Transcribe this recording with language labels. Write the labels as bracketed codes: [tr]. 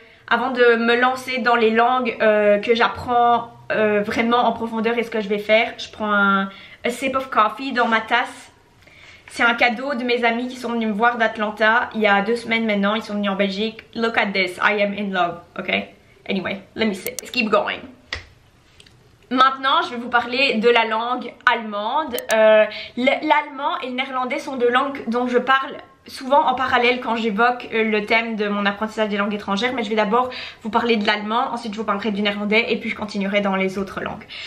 [fr] Avant de me lancer dans les langues que j'apprends vraiment en profondeur, et ce que je vais faire, je prends un [en] sip of coffee [fr] dans ma tasse. C'est un cadeau de mes amis qui sont venus me voir d'Atlanta il y a 2 semaines maintenant. Ils sont venus en Belgique. [en] Look at this, I am in love, ok? Anyway, let me sip. Let's keep going. [fr] Maintenant, je vais vous parler de la langue allemande. L'allemand et le néerlandais sont 2 langues dont je parle souvent en parallèle quand j'évoque le thème de mon apprentissage des langues étrangères, mais je vais d'abord vous parler de l'allemand, ensuite je vous parlerai du néerlandais et puis je continuerai dans les autres langues.